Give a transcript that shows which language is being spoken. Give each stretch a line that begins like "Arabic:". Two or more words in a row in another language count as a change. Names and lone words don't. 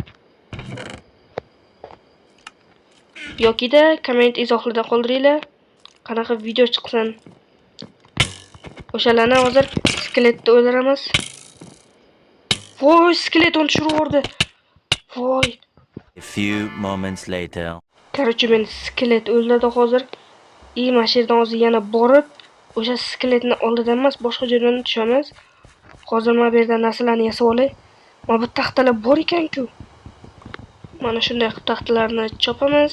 Uzbek: Yoki-da komment izohlarda qoldiringlar. Qanaqa video chiqsin. O'shalarni hozir skeletni o'ldiramiz. Voy, skelet uni tushirib yubordi. Voy.
English: A few moments later.
Uzbek: Короче, men skelet o'ldirdi hozir. Mana shu yerdan hozir yana borib, o'sha skeletni oldidan emas, boshqa joydan tushamiz. Hozir mana bu yerdan narsalarni yasab olay. Mana bu taxtalar bor ekan-ku. Mana shunday taxtalarni chopamiz.